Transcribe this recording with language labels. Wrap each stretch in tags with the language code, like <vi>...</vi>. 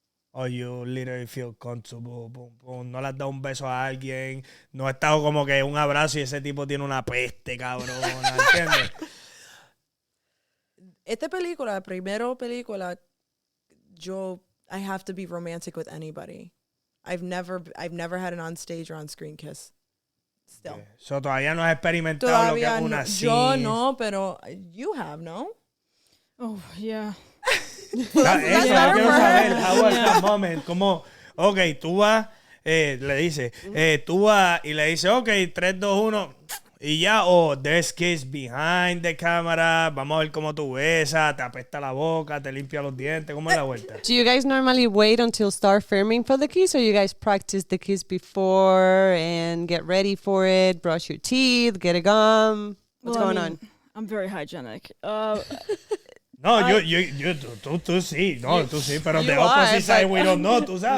<es>O</es> <en>you literally feel comfortable,</en> <es>no le has dado un beso a alguien, no ha estado como que un abrazo y ese tipo tiene una peste, cabrón, ¿entiendes? Esta película, primera película,</es> <en>I have to be romantic with anybody. I've never had an on stage or on screen kiss. Still. Okay.</en> <es>So todavía no has experimentado lo que es una yo no, pero</es> <en>you have,</en> <es>no?</es> <en>Oh, yeah.</en> <es>Eso yo quiero saber,</es> <en>how was that moment?</en> <es>Como, ok, tú vas, le dice, tú vas y le dices, ok, 3, 2, 1, y ya,</es> <en>there's kiss behind the camera,</en> <es>vamos a ver cómo tú besas, te apesta la boca, te limpia los dientes, ¿cómo es la vuelta?</es> <en>Do you guys normally wait until start filming for the kiss, or you guys practice the kiss before and get ready for it, brush your teeth, get a gum? What's going on? I'm very hygienic.</en> <es>No, tú sí, no, tú sí, pero</es> <en>the opposite side we don't know,</en> <es>tú sabes.</es>